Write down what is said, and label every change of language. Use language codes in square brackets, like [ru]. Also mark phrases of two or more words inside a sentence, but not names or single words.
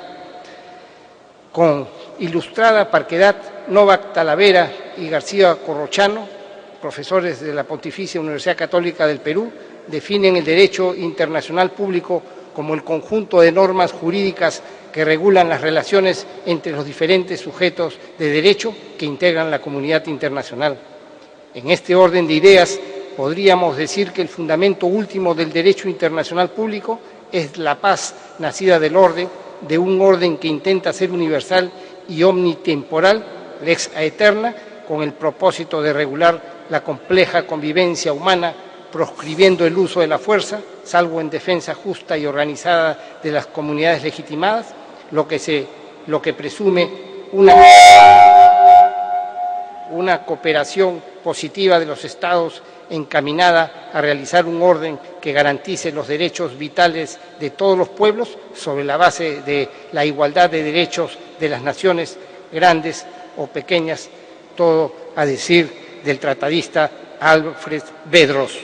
[es] Con ilustrada parquedad, Novak Talavera y García Corrochano, profesores de la Pontificia Universidad Católica del Perú, definen el derecho internacional público como el conjunto de normas jurídicas que regulan las relaciones entre los diferentes sujetos de derecho que integran la comunidad internacional. En este orden de ideas, podríamos decir que el fundamento último del derecho internacional público es la paz nacida del orden, de un orden que intenta ser universal y omnitemporal, [la] lex aeterna, [es] con el propósito de regular la compleja convivencia humana, proscribiendo el uso de la fuerza, salvo en defensa justa y organizada de las comunidades legitimadas, lo que presume una cooperación positiva de los Estados encaminada a realizar un orden que garantice los derechos vitales de todos los pueblos sobre la base de la igualdad de derechos de las naciones grandes o pequeñas, todo a decir del tratadista Alfred Bedros.